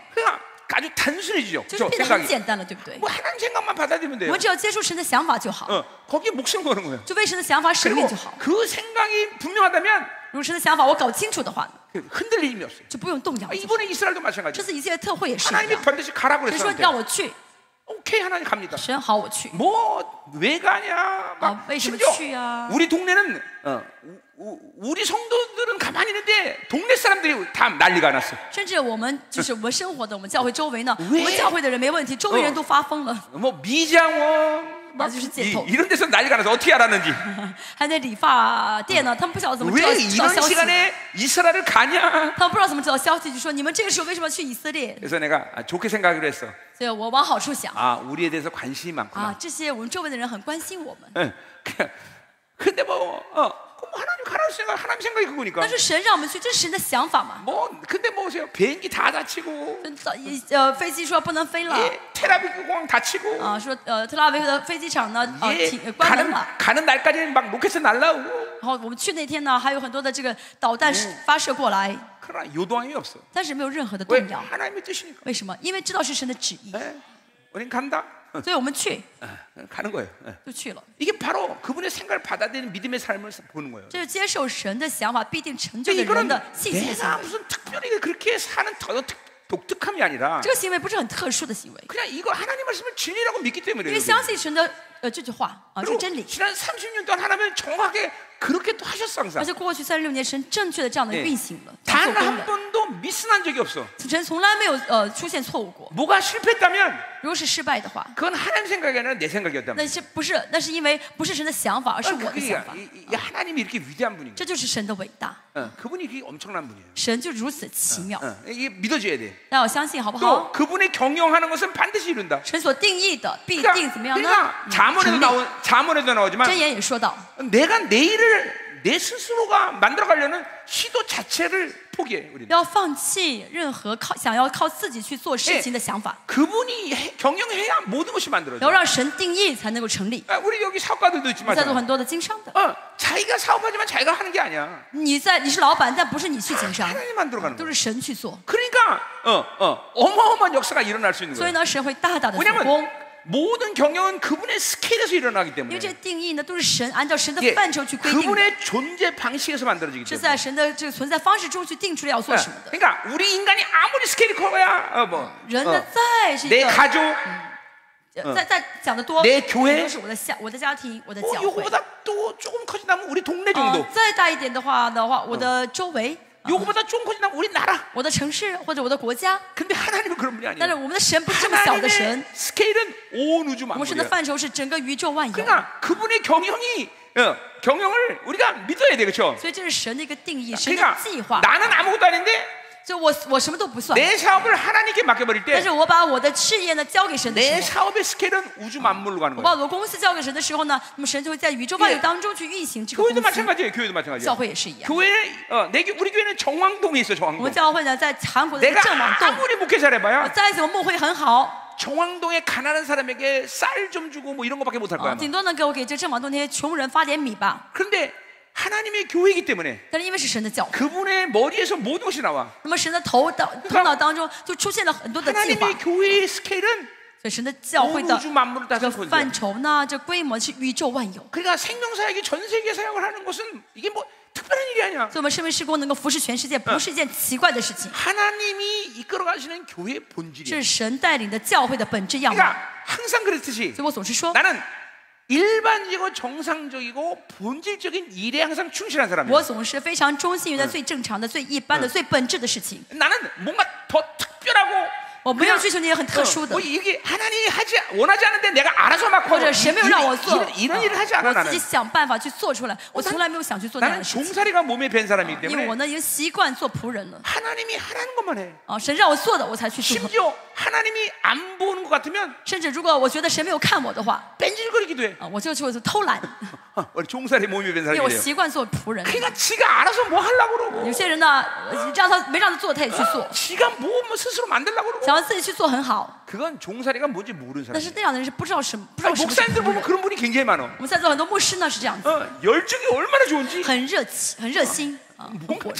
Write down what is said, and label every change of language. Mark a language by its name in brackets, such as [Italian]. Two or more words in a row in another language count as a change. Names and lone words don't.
[Korean] 그러니까 아주 단순해지죠. [Chinese] 就是 [Korean] 그죠? [Chinese] 变得很 [Korean] 생각이. [Chinese] 简单了对不对 [Korean] 뭐 하나님 생각만 받아들이면 [Chinese] 我 [Korean] 돼요. [Chinese] 们只要接触神的想法就好 [Korean] 거기에 목숨 거는 거예요. [Chinese] 就为神的想法舍 [Korean] 그리고 [Chinese] 命就好 [Korean] 그 생각이 분명하다면 [Chinese] 如果神的想法我搞清楚的话 [Korean] 흔들릴 힘이 없어요. [Chinese] 就不用动摇就好 [Korean] 이번에 이스라엘도 [Chinese] 这 [Korean] 마찬가지예요. [Chinese] 次以色列特会也是一 [Korean] 하나님이 [Chinese] 样 [Korean] 반드시 가라고 [Chinese] 神说 [Korean] 그랬어요. [Chinese] 让我去 [Korean] 오케이 하나님 갑니다. [Chinese] 神好我去 [Korean] 뭐 왜 가냐? 막 왜 심지어 去야? 우리 동네는 우리 성도들은 가만히 있는데 동네 사람들이 다 난리가 났어. [Chinese] 甚至我们就是我们生活的我们教会周围呢我 [Korean] 왜 [Chinese] 们教会的人没问题周围人都发疯了 [Korean] 뭐 미장원 막 아주 제토. 이런 데서 난리가 나서 어떻게 알았는지. [Chinese] 还在理发店呢他们不晓得怎么知道 [Korean] 왜 [Chinese] 知道 [Korean] 이런 [Chinese] 消息 [Korean] 시간에 이스라엘을 가냐? [Chinese] 他们不知道怎么知道消息就说你们这个时候为什么去以色列 [Korean] 그래서 내가 좋게 생각하기로 했어. [Chinese] 所以我往好处想 [Korean] 아 우리에 대해서 관심이 많구나. [Chinese] 这些我们周围的人很关心我们 [Korean] 예. 근데 뭐 하나님 가라 보냈으니까 하나님 생각이 그거니까. [Chinese] 但是神让我们去，这是神的想法嘛。 [Korean] 뭐 근데 뭐 보세요. 비행기 다 다치고, [Chinese] 飞机说不能飞了 [Korean] 예, 테라비브 공항 다치고, [Chinese] 啊，说特拉维夫的飞机场呢 [Korean] 예, [Chinese] 关门了。 [Korean] 가는 날까지는 막 로켓 날라오고. [Chinese] 然后我们去那天呢，还有很多的这个导弹发射过来， [Korean] 그러나 요동함이 없어. [Chinese] 但是没有任何的 [Korean] 왜 [Chinese] 动摇。 [Korean] 하나님의 뜻이니까. [Chinese] 为什么？因为知道是神的旨意， [Korean] 예, 우린 간다. [Chinese] 所以我们去 [Korean] 가는 거예요. 예. [Chinese] 就去了。 [Korean] 이게 바로 그분의 생각을 받아들이는 믿음의 삶을 보는 거예요. [Chinese] 这是接受神的想法必定成就 [Korean] 근데 [Chinese] 的人 [Korean] 이거는 [Chinese] 的信心的行 [Korean] 내가 [Chinese] 为。 [Korean] 무슨 특별히 그렇게 사는 독특함이 아니라 [Chinese] 这个行为不是很特殊的行为， [Korean] 그냥 이거 하나님 말씀을 진리라고 믿기 [Chinese] 因 [Korean] 때문에 [Chinese] 为相信神的这句话啊，是 [Korean] 그리고 [Chinese] 真理。 [Korean] 지난 30년 동안 하나님은 정확하게 그렇게 또 하셨어 항상. [Chinese] 而且过去36年，神正确的这样的 [Korean] 예 [Chinese] 运行了，这样 [Korean] 단 [Chinese] 做工 [Korean] 한 [Chinese] 了。 [Korean] 번도 미스난 적이 없어. [Chinese] 神从来没有出现错误过。 [Korean] 뭐가 실패했다면 [Chinese] 如果是失败的话， [Korean] 그건 하나님 생각이 아니라 내 생각이었단 [Chinese] 那 [Korean] 말이야. [Chinese] 是不是？那是因为不是神的想法，而是我的 [Korean] 그게 [Chinese] 想法。 [Korean] 하나님이 이렇게 위대한 분인 [Chinese] 这就是神的伟大， [Korean] 거야. 그분이 그게 엄청난 분이에요. [Chinese] 神就如此奇妙。 [Korean] 이게 믿어줘야 돼. [Chinese] 让我相信好不 [Korean] 또 [Chinese] 好？ [Korean] 그분의 경영하는 것은 반드시 이룬다. [Chinese] 神所定义的必 [Korean] 그러니까, [Chinese] 定怎么样呢？ [Korean] 그러니까 [Chinese] 成立。 [Korean] 자문에도 나오지만 [Chinese] 箴言也说到， [Korean] 내가 내 일을 내 스스로가 만들어가려는 시도 자체를 포기해. 우리는. [Chinese] 要放弃任何想要靠自己去做事情的想法， [Korean] 그분이 경영해야 모든 것이 [Chinese] 要 [Korean] 만들어져. [Chinese] 让神定义才能够成立。 [Korean] 우리 여기 사업가들도 있지만 [Chinese] 在座很多的经商的， [Korean] 자기가 사업하지만 자기가 하는 게 아니야. [Chinese] 你是老板，但不是你去经商， [Korean] 하나님 만들어가는 [Chinese] 都 [Korean] 거야. [Chinese] 是神去做。 [Korean] 그러니까 어마어마한 역사가 일어날 수 있는 [Chinese] 所以 [Korean] 거야. [Chinese] 呢，神会大大的做 [Korean] 왜냐하면 [Chinese] 工。 [Korean] 모든 경영은 그분의 스케일에서 일어나기 [Chinese] 因 [Korean] 때문에 [Chinese] 为这定义呢，都是神按照神的 [Korean] 이게 [Chinese] 范畴去规定的， [Korean] 그분의 존재 방식에서 만들어지기 [Chinese] 是 [Korean] 때문에. [Chinese] 在神的这个存在方式中去定出来要做什么的。 [Korean] 그러니까 우리 인간이 아무리 스케일이 커야 [Chinese] 人呢，再是一 [Korean] 내 [Chinese] 个 [Korean] 가족 [Chinese] 再讲的多， [Korean] 내교회 [Chinese] 都是我的家庭，我的教会。 [Korean] 요거보다 또 조금 커진다면 우리 동네 정도. [Chinese] 再大一点的话，我的周围， [Korean] 요거보다 조금 커진다면 우리 나라. [Chinese] 我的城市或者我的国家。 [Korean] 근데 하나님은 그런 분이 [Chinese] 但是 [Korean] 아니에요. [Chinese] 我们的神不是这么小的神， [Korean] 하나님의 스케일은 온 우주 [Chinese] 我们神的 [Korean] 만물이야. [Chinese] 范畴是整个宇宙万有。 [Korean] 그러니까 그분의 경영을 우리가 믿어야 돼, 그렇죠? [Chinese] 所以这是神的一个定义，神的 [Korean] 그러니까 [Chinese] 计划。 [Korean] 나는 아무것도 아닌데 [Chinese] 就我什么都不算， [Korean] 내 사업을 하나님께 맡겨버릴 [Chinese] 但 [Korean] 때 [Chinese] 是我把我的事业呢交给神的 [Korean] 내 [Chinese] 时候， [Korean] 사업의 스케일은 우주 만물로 가는 [Chinese] 我把 [Korean] 거야. [Chinese] 我的公司交给神的时候呢，那么神就会在宇宙万有当中去运行这个 [Korean] 교회도 [Chinese] 公司。 [Korean] 마찬가지예요. 교회도 마찬가지예요. [Chinese] 教会也是一样， [Korean] 교회는 우리 교회는 정왕동에 있어. [Chinese] 我 [Korean] 정왕동. [Chinese] 们教会呢在韩国的 [Korean] 내가 [Chinese] 正王洞， [Korean] 아무리 목회 잘해봐야 [Chinese] 再怎么牧会很好， [Korean] 정왕동에 가난한 사람에게 쌀 좀 주고 뭐 이런 거밖에 못할 거야. [Chinese] 顶多能给这正王洞那些穷人发点米吧。 [Korean] 그런데 하나님의 교회이기 때문에 [Chinese] 但是因为是神的教会， [Korean] 그분의 머리에서 모든 것이 나와. [Chinese] 那么神的头脑当中就出现了很多的计划， [Korean] 하나님의 교회의 스케일은 [Chinese] 所以神的教会 [Korean] 온 [Chinese] 的 [Korean] 우주 만물을 다 [Chinese] 这个 [Korean] 삼고 [Chinese] 范 [Korean] 있어요. [Chinese] 畴呢，这规模是宇宙万有。 [Korean] 그러니까 생명사역이 전 세계 사역을 하는 것은 이게 뭐 특별한 일이 아니야. [Chinese] 所以我们生命事工能够服侍全世界，不是一件奇怪的事情， [Korean] 하나님이 이끌어 가시는 교회의 [Chinese] 这 [Korean] 본질이야. [Chinese] 是神带领的教会的本质样貌。 [Korean] 그러니까 항상 그랬듯이 [Chinese] 所以我总是说， [Korean] 나는 일반적이고 정상적이고 본질적인 일에 항상 충실한 사람이야. [Chinese] 我总是非常忠心于那最正常的、最一般的、最本质的事情。 [Korean] 나는 뭔가 더 특별하고 [Chinese] 我没有追求那些很特殊的 [Korean] 뭐 ， 이게 하나님이 원하지 않는데 내가 알아서 막 [Chinese] 或者神没有让我做， [Korean] 이런 일을 하지 않아 [Chinese] 我自己 [Korean] 나는. [Chinese] 想办法去做出来。我从来没有想去做那样 [Korean] 나는 [Chinese] 的事情， [Korean] 종살이가 몸에 밴 사람이기 [Chinese] 因为我 [Korean] 때문에 [Chinese] 呢已经习惯做仆人了。 [Korean] 하나님이 하라는 것만 해. [Chinese] 神让我做的，我才去做。 [Korean] 심지어 하나님이 안 보는 것 같으면 [Chinese] 甚至如果我觉得神没有看我的话， [Korean] 뺀질거리기도 해. [Chinese] 我就偷懒， [Korean] 우리 종살이 몸에 밴 [Chinese] 因为我 [Korean] 사람이래요. [Chinese] 习惯做仆人。 [Korean] 그러니까 지가 알아서 뭐 하려고 그러고 [Chinese] 有些人呢，没让他做，他也去做， [Korean] 지가 뭐 스스로 만들려고 그러고 [Chinese] 想要自己去做很好。 [Korean] 그건 종살이가 뭔지 모르는 [Chinese] 但是 [Korean] 사람이에요. [Chinese] 那样的人是不知道什么是仆 [Korean] 목사님들 [Chinese] 人。 [Korean] 보면 그런 분이 굉장히 많아. [Chinese] 我们在座很多牧师呢是这样子， [Korean] 열정이 얼마나 좋은지 [Chinese] 很热心啊，很 [Korean] 뭔가 [Chinese] 火